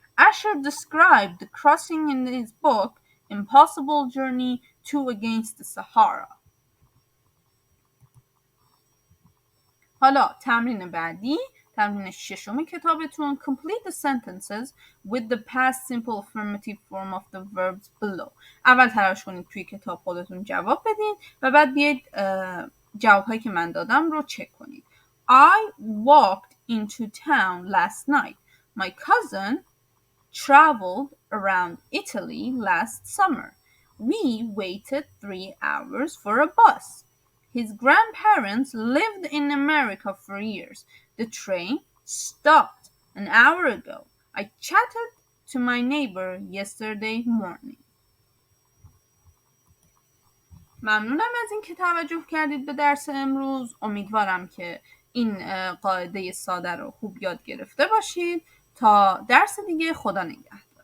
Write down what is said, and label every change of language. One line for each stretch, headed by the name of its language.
English: Asher described the crossing in his book, Impossible Journey to Against the Sahara.
Persian: حالا تمرین بعدی، تمرین ششم کتابتون.
English: Complete the sentences with the past simple affirmative form of the verbs below.
Persian: اول تلاش کنید توی کتاب خودتون جواب بدین و بعد بیاید جوابهایی که من دادم رو چک کنید.
English: I walked into town last night. My cousin traveled around Italy last summer. We waited 3 hours for a bus. His grandparents lived in America for years. The train stopped an hour ago. I chatted to my neighbor yesterday morning.
Persian: ممنونم از این که توجه کردید به درس امروز. امیدوارم که این قاعده ساده رو خوب یاد گرفته باشید. تا درس دیگه، خدا نگهدار.